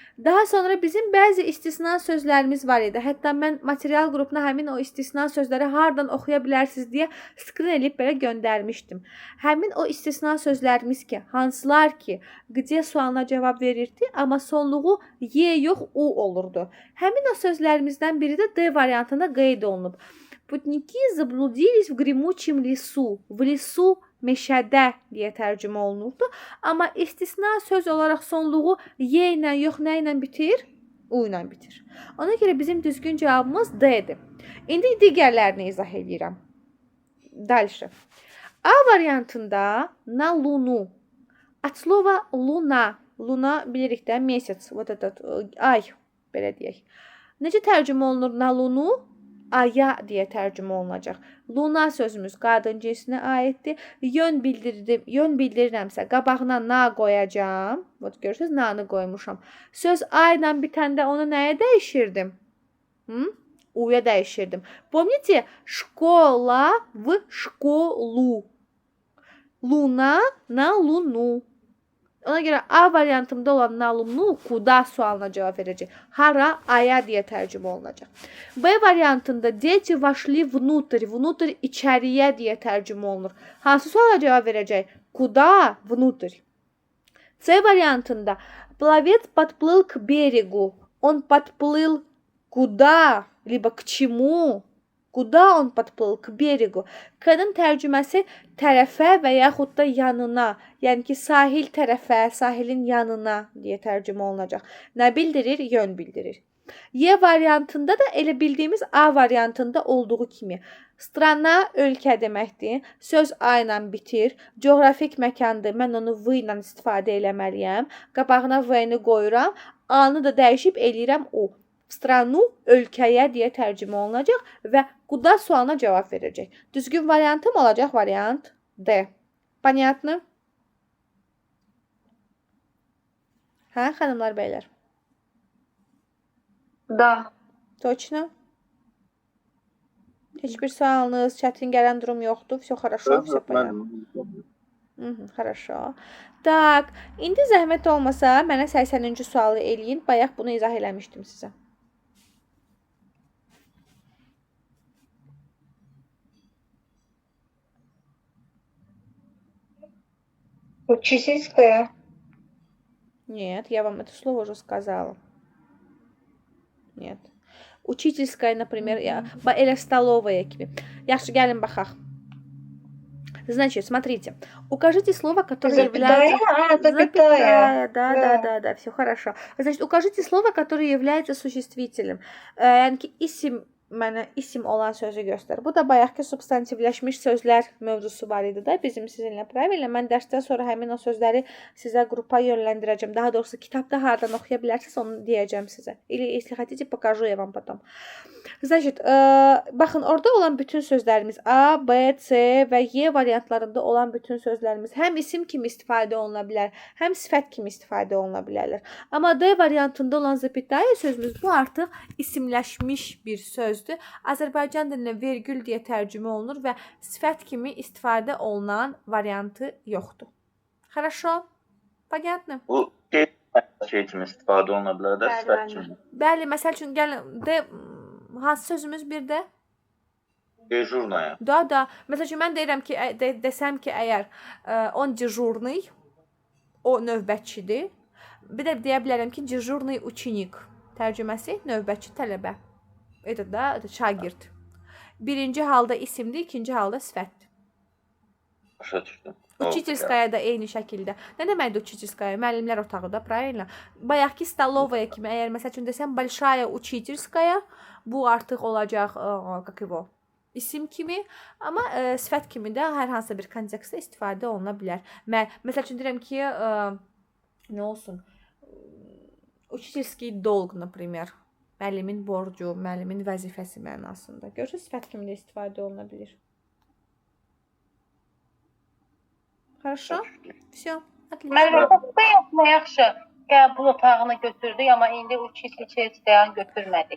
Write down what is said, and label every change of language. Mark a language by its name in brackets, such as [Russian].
[Azerbaijani] Daha sonra bizim bəzi istisna sözlərimiz var idi. Hətta mən material qrupuna həmin o istisna sözləri hardan oxuya bilərsiniz deyə skrin eləyib belə göndərmişdim. Həmin o istisna sözlərimiz ki, hansılar ki, [Russian] где [Azerbaijani] sualına cavab verirdi, amma sonluğu Y yox, U olurdu. Həmin o sözlərimizdən biri də D variantında qeyd olunub. [Russian] Putniki zabludились в grimучем лесу. В лесу [Azerbaijani] meşədə deyə tərcümə olunurdu. Amma istisna söz olaraq sonluğu y ilə, yox nə ilə bitir? U ilə bitir. Ona görə bizim düzgün cavabımız D-dir. İndi digərlərini izah edirəm. [Russian] Дальше. [Azerbaijani] A variantında na lunu. [Russian] От слова luna. [Azerbaijani] Luna bilirik də месяц. [Russian] Вот этот [Azerbaijani] ay belə deyək. Necə tərcümə olunur na lunu? Aya deyə tərcümə olunacaq. Luna sözümüz qadın cinsinə aiddir. Yön bildirirəmsə qabağına na qoyacağam. Вот görürsüz, nanı qoymuşam. Söz ayla bitəndə onu nəyə dəyişirdim? U'ya dəyişirdim. [Russian] Помните, школа в школу. [Azerbaijani] Luna na lunu. Ona görə A variantımda olan na lunu kuda sualına cavab verəcək. Hara, aya deyə tərcümə olunacaq. B variantında [Russian] дети вошли внутрь. Внутрь [Azerbaijani] içəriyə deyə tərcümə olunur. Hansı suala cavab verəcək? [Russian] Куда? Внутрь. [Azerbaijani] C variantında [Russian] пловец подплыл к берегу. Он подплыл куда? Либо к чему? Куда он подплыл? К берегу. [Azerbaijani] K-nin tərcüməsi tərəfə və yaxud da yanına. Yəni ki, sahil tərəfə, sahilin yanına deyə tərcümə olunacaq. Nə bildirir? Yön bildirir. Y variantında da elə bildiyimiz A variantında olduğu kimi. Strana ölkə deməkdir. Söz A ilə bitir. Coğrafik məkandır. Mən onu V ilə istifadə eləməliyəm. Qabağına V-ni qoyuram. A-nı da dəyişib eləyirəm O. Stranu ölkəyə deyə tərcümə olunacaq və kuda sualına cavab verəcək. Düzgün variantım olacaq variant D. [Russian] Понятно? [Azerbaijani] Hə, xanımlar, bəylər? [Russian] Da. Точно? [Azerbaijani] Heç bir sualınız, çətin gələn durum yoxdur. [Russian] Все хорошо, все понятно. Хорошо. [Azerbaijani] Так, indi zəhmət olmasa mənə 80-ci sualı eləyin. Bayaq bunu izah eləmişdim sizə. [Russian] Учительская. Нет, я вам это слово уже сказала. Нет. Учительская, например, elə столовая kimi. [Azerbaijani] Yaxşı, gəlin baxaq. [Russian] Значит, смотрите. Укажите слово, которое является... Запятая. Да, все хорошо. Значит, укажите слово, которое является существителем. [Azerbaijani] Yəni ki, mənə isim olan sözü göstər. Bu da bayaqki substantivləşmiş sözlər mövzusu var idi da bizim sizinlə. [Russian] Правильно? [Azerbaijani] Mən dərsdən sonra həmin o sözləri sizə qrupa yönləndirəcəm. Daha doğrusu kitabda hardan oxuya bilərsiniz, onu deyəcəm sizə. [Russian] Или если хотите, покажу я вам потом. Значит, [Azerbaijani] baxın, orada olan bütün sözlərimiz A, B, C və Y variantlarında olan bütün sözlərimiz həm isim kimi istifadə oluna bilər, həm sifət kimi istifadə oluna bilərlər. Amma D variantında olan zapitaya sözümüz bu artıq isimləşmiş bir sözdür. Azərbaycan dilinə vergül deyə tərcümə olunur və sifət kimi istifadə olunan variantı yoxdur. [Russian] Хорошо? Понятно? [Azerbaijani] Bu şey kimi istifadə oluna bilər də, sifət kimi. Bəli, məsəl üçün gəlin D hansı sözümüz bir də? [Russian] Dejurnaya. Da. [Azerbaijani] Məsəl üçün mən deyirəm ki, desəm ki, əgər [Russian] on dejurный, [Azerbaijani] o növbətçidir. Bir də deyə bilərəm ki, [Russian] dejurный ученик. [Azerbaijani] Tərcüməsi növbətçi tələbə. [Russian] Это [Azerbaijani] da şagird. Birinci halda isimdir, ikinci halda sifətdir. Başa düşdüm. Учительская da eyni şəkildə. Nə deməkdir учительская? Müəllimlər otağı da, [Russian] правильно? [Azerbaijani] Bayaqki столовая kimi, əgər məsəl üçün desəm [Russian] большая учительская, [Azerbaijani] bu artıq olacaq, [Russian] как его, [Azerbaijani] isim kimi, amma sifət kimi də hər hansı bir kontekstdə istifadə oluna bilər. Məsəl üçün deyirəm ki, nə olsun? [Russian] Учительский долг, например. [Azerbaijani] Müəllimin borcu, müəllimin vəzifəsi mənasında. Görürsüz, sifət kimi də istifadə oluna bilir. [Russian] Хорошо? Все. Отлично. [Azerbaijani] Mən yaxşı qəbul otağını götürdük, amma indi учительская götürmədik.